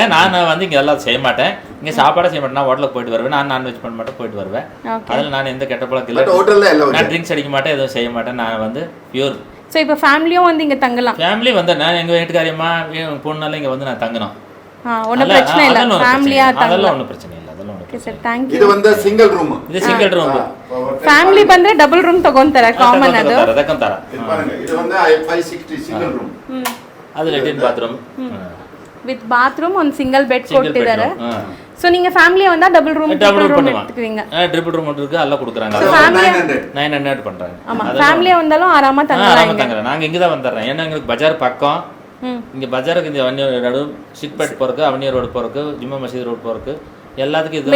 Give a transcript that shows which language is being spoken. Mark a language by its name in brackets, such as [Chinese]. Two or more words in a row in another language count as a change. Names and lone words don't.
[Tamil] நான் வந்து இங்க எல்லாம் செய்ய மாட்டேன், இங்க சாப்பாடே செய்ய மாட்டேன். நான் ஹோட்டலுக்கு போயிட்டு வருவேன், நான் நான்வெஜ் பண்ண மாட்டேன், போயிட்டு வருவேன். அதில் நான் எந்த கெட்ட பழக்கம் இல்லை. ஹோட்டல்ல எல்லாம் நான் ட்ரிங்க்ஸ் அடிக்க மாட்டேன், எதுவும் செய்ய மாட்டேன். நான் வந்து பியூர். ஸோ இப்போ ஃபேமிலியும் வந்து இங்கே தங்கலாம். ஃபேமிலி வந்து நான் எங்கள் வீட்டுக்காரியம்மா பொண்ணால இங்கே வந்து நான் தங்கணும். ஒன்றும் பிரச்சனை இல்லை, ஃபேமிலியாக தங்கலாம். அதெல்லாம் ஒன்றும் பிரச்சனை இல்லை, அதெல்லாம் ஒன்றும். [English] Okay sir, thank you. [Kannada] ಇದು ಒಂದು [English] single room. [Kannada] ಇದು [English] single room. [Kannada] ಫ್ಯಾಮಿಲಿ ಬಂದ್ರೆ [English] double room [Kannada] ತಗೊಂತಾರೆ, ಕಾಮನ್ ಅದು. ತಗೊಂತಾರ. ಇದು ಒಂದು 560 [English] single room. [Kannada] ಅದು ಲೆಟಿನ್ ಬಾತ್ರೂಮ್ [English] with bathroom, [Kannada] ಒಂದು [English] single bed [Kannada] ಕೊಟ್ಟಿದ್ದಾರೆ. [Tamil] சோ நீங்க ஃபேமிலியா வந்தா [English] double room [Tamil] எடுத்துக்குவீங்க. [English] triple room [Tamil] இருக்கு, எல்லாம் கொடுக்குறாங்க. 900 பண்றாங்க. ஆமா, ஃபேமிலியா வந்தாலும் ஆராமா தங்கலாம். நாங்க இங்க தான் வந்துறோம். ஏன்னா எங்களுக்கு பஜார் பக்கம். இங்க பஜாருக்கு இந்த அவனியூர் ரோடு, சிக்பேட் போறக்கு, அவனியூர் ரோடு போறக்கு, ஜும்மா மசீத் ரோடு போறக்கு எல்லாத்துக்கும் இது